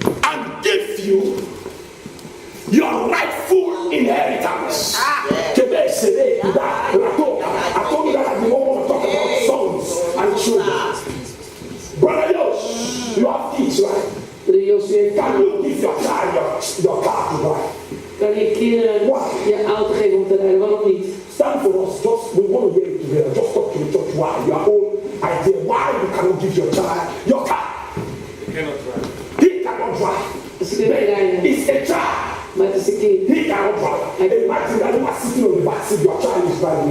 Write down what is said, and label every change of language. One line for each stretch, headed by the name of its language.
English: And give you your rightful inheritance. Today, today, I told you that I don't want to talk about sons and children. Brother Yosh, you have kids, right?
Dutch: De Josué,
English: Can you give your child your car to drive?
Dutch: kan je kinderen je auto geven om te rijden? Waarom niet?
English: Stand for us, we want to hear it together. Just talk to the church why. Your own idea why you cannot give your child your car. He cannot drive. He cannot drive.
Dutch: Ze kunnen niet rijden,
English: It's a child.
Dutch: maar het is een kind.
English: He cannot drive. Imagine that you are sitting on the back seat, your child is driving.